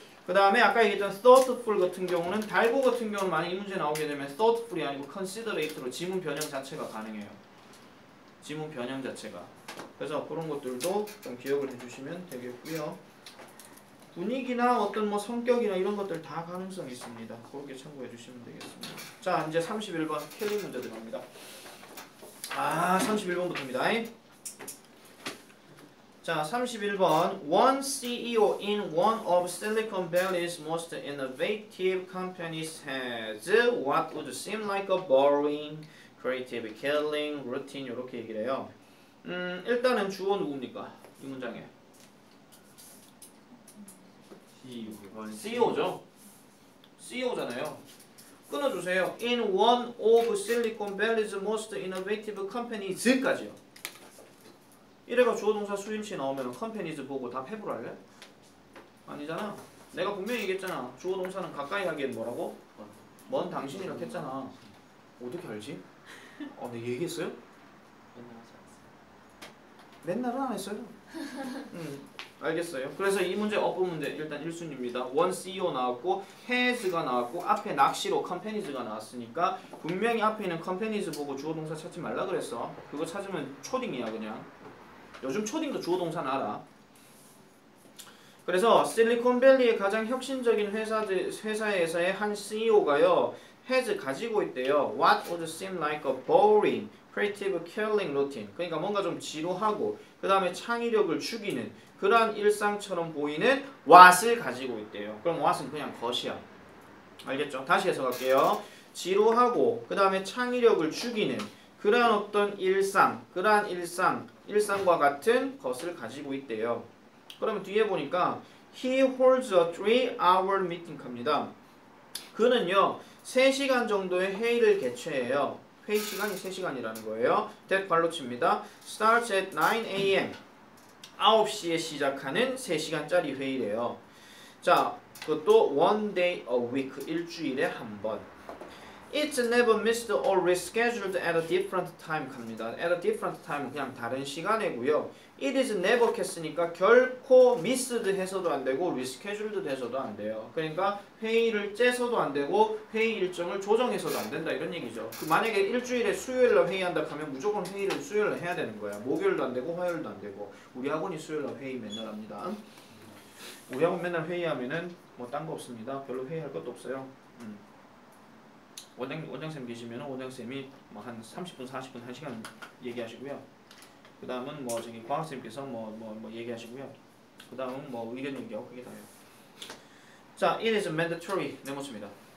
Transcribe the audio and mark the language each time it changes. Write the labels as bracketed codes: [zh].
[ko] 그 다음에 아까 얘기했던 thoughtful 같은 경우는 달고 같은 경우는 만약 이 문제 나오게 되면 thoughtful이 아니고 considerate로 지문 변형 자체가 가능해요. 지문 변형 자체가. 그래서 그런 것들도 좀 기억을 해주시면 되겠고요. 분위기나 어떤 뭐 성격이나 이런 것들 다 가능성이 있습니다. 그렇게 참고해 주시면 되겠습니다. 자 이제 31번 켈리 문제 들어갑니다. 31번부터입니다. 자 31번 [en] One CEO in one of Silicon Valley's most innovative companies has what would seem like a boring, creative, killing routine [ko] 이렇게 얘기를 해요. 일단은 주어 누굽니까? 이 문장에 CEO죠. CEO잖아요. 끊어주세요. [en] In one of Silicon Valley's most innovative companies [ko] 까지요. 이래가 주어 동사 수인치 나오면 companies 보고 답 해부를 할래? 아니잖아. 내가 분명히 얘기했잖아. 주어 동사는 가까이 하기엔 뭐라고? 먼 당신이라고 했잖아. 어떻게 알지? 내가 얘기했어요? 맨날은 안 했어요. 알겠어요. 그래서 이 문제 업부 문제 일단 1순위입니다. 원 CEO 나왔고 has가 나왔고 앞에 낚시로 companies가 나왔으니까 분명히 앞에 있는 companies 보고 주어 동사 찾지 말라 그랬어. 그거 찾으면 초딩이야 그냥. 요즘 초딩도 주어 동사는 알아. 그래서 실리콘밸리의 가장 혁신적인 회사에서의 한 CEO가요 has 가지고 있대요. [en] What would seem like a boring, creative, killing routine. [ko] 그러니까 뭔가 좀 지루하고 그 다음에 창의력을 죽이는 그러한 일상처럼 보이는 what을 가지고 있대요. 그럼 what은 그냥 것이야. 알겠죠? 다시 해석할게요. 지루하고 그 다음에 창의력을 죽이는 그러한 어떤 그러한 일상과 같은 것을 가지고 있대요. 그러면 뒤에 보니까 [en] He holds a 3-hour meeting [ko] 합니다. 그는요 3시간 정도의 회의를 개최해요. 회의 시간이 3시간이라는 거예요. that 발로 칩니다. [en] starts at 9 a.m. [ko] 9시에 시작하는 3시간짜리 회의래요. 자, 그것도 [en] one day a week, [ko] 일주일에 한 번. [en] It's never missed or rescheduled at a different time [ko] 갑니다. At a different time 그냥 다른 시간이고요. [en] It is never [ko] 했으니까 결코 missed 해서도 안 되고 rescheduled 해서도 안 돼요. 그러니까 회의를 째서도 안 되고 회의 일정을 조정해서도 안 된다 이런 얘기죠. 만약에 일주일에 수요일날 회의한다 하면 무조건 회의를 수요일날 해야 되는 거야. 목요일도 안 되고 화요일도 안 되고. 우리 학원이 수요일날 회의 맨날 합니다. 우리 학원 맨날 회의하면은 뭐 딴 거 없습니다. 별로 회의할 것도 없어요. 원장쌤 계시면 원장쌤이 뭐 한 30분, 40분, 1시간 얘기하시고요. 그 다음은 뭐 저기 과학쌤께서 뭐 얘기하시고요. 그 다음은 뭐 의견 얘기하고 그게 다예요. 자, [en] it is mandatory [ko] 네모칩니다.